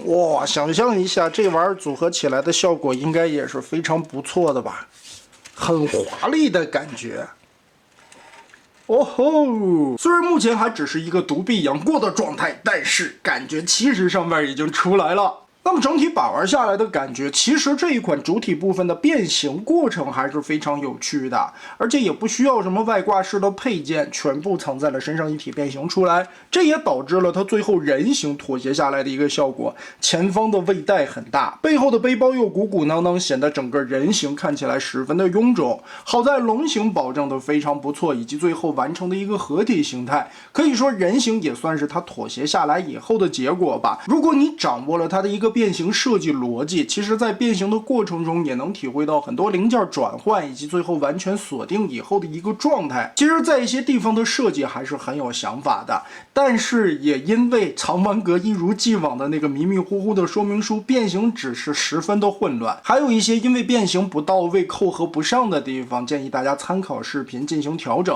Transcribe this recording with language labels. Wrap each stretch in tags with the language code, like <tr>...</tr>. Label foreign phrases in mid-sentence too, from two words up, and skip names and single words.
<zh>哇，想象一下这玩意兒組合起來的效果應該也是非常不錯的吧，很華麗的感覺。哦吼，雖然目前還只是一個獨臂楊過的狀態，但是感覺氣勢上面已經出來了。那麼整體把玩下來的感覺，其實這一款主体部分的变形過程还是非常有趣的，而且也不需要什么外挂式的配件，全部藏在了身上一体变形出来，這也導致了它最後人形妥協下來的一個效果。前方的胃袋很大，背後的背包又鼓鼓囊囊，顯得整個人形看起來十分的臃腫。好在龍形保證的非常不錯，以及最後完成的一個合體形態，可以說人形也算是它妥協下來以後的結果吧。如果你掌握了它的一個變形設計邏輯，其實在變形的過程中也能體會到很多零件轉換以及最後完全鎖定以後的一個狀態。其實在一些地方的設計還是很有想法的，但是也因為藏玩閣一如既往的那個迷迷糊糊的說明書，變形指示十分的混亂，還有一些因為變形不到位扣合不上的地方，建議大家參考視頻進行調整。</zh>